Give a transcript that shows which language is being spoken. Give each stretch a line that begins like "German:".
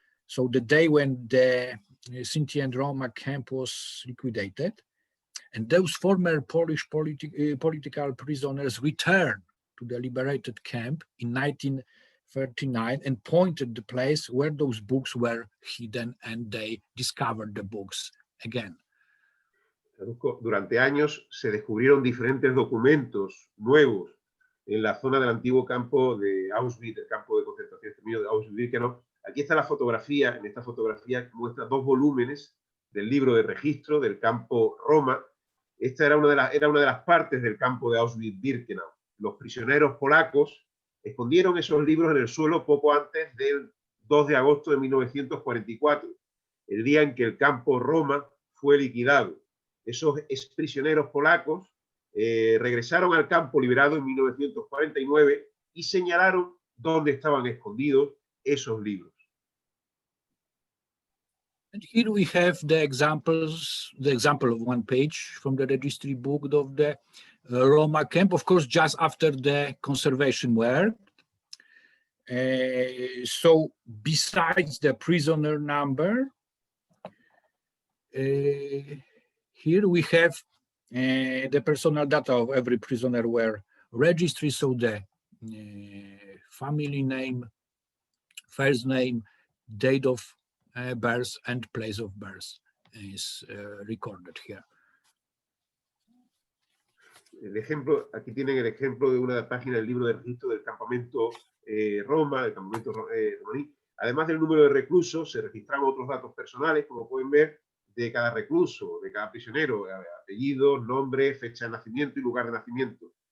English: So the day when the Sinti and Roma camp was liquidated. And those former Polish political prisoners returned to the liberated camp in 1939 and pointed the place where those books were hidden, and they discovered the books again.
Spanish: Durante años se descubrieron diferentes documentos nuevos en la zona del antiguo campo de Auschwitz, el campo de concentración de Auschwitz-Birkenau. Aquí está la fotografía. En esta fotografía muestra 2 volúmenes del libro de registro del campo Roma. Esta era una de las partes del campo de Auschwitz-Birkenau. Los prisioneros polacos escondieron esos libros en el suelo poco antes del 2 de agosto de 1944, el día en que el campo Roma fue liquidado. Esos exprisioneros polacos regresaron al campo liberado en 1949 y señalaron dónde estaban escondidos esos libros.
English: And here we have the example of one page from the registry book of the Roma camp, of course, just after the conservation work. So besides the prisoner number, here we have the personal data of every prisoner were registered, so the family name, first name, date of birth, and place of birth is recorded here.
Spanish: El ejemplo, aquí tienen el ejemplo de una página del libro de registro del campamento Roma, del campamento romaní. Además del número de reclusos, se registraban otros datos personales, como pueden ver, de cada recluso, de cada prisionero, apellidos, nombre, fecha de nacimiento y lugar de nacimiento.